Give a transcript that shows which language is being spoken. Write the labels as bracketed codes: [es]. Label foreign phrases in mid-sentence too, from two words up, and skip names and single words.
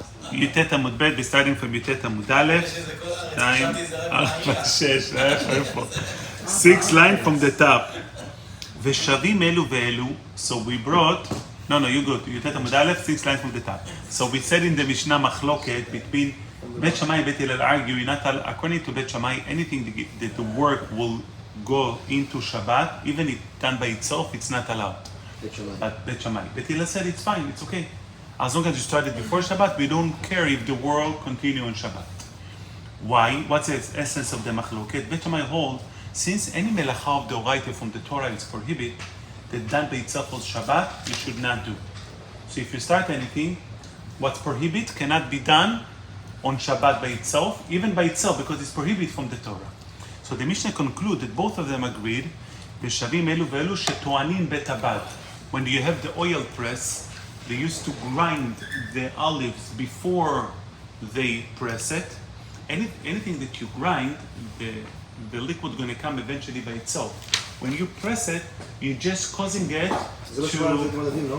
[he] י"ט עמוד ב', [en] starting from [he] י"ט עמוד א', 2, 4, 6, איפה? [en] 6 line from the top. [he] ושווים אלו ואלו, [en] so we brought, no, you go to [he] י"ט עמוד א', [en] 6 line from the top. So we said in the Mishnah מחלוקת between בית שמאי בית הלל argue, according to בית שמאי, anything that the work will go into Shabbat, even if done by itself, it's not allowed. But בית שמאי. בית הלל said it's fine, it's okay. As long as you started before Shabbat, we don't care if the world continue on Shabbat. Why? What's the essence of the machloket? Bet Shammai hold, since any melacha of the oraita from the Torah is prohibited, that done by itself on Shabbat, you should not do. So if you start anything, what's prohibited cannot be done on Shabbat by itself, even by itself, because it's prohibited from the Torah. So the Mishnah concluded that both of them agreed, [he] ושווים אלו ואלו שטוענים בטבעת. [en] When you have the oil press, they used to grind the olives before they press it. Anything that you grind, the liquid is going to come eventually by itself. When you press it, you're just causing it to...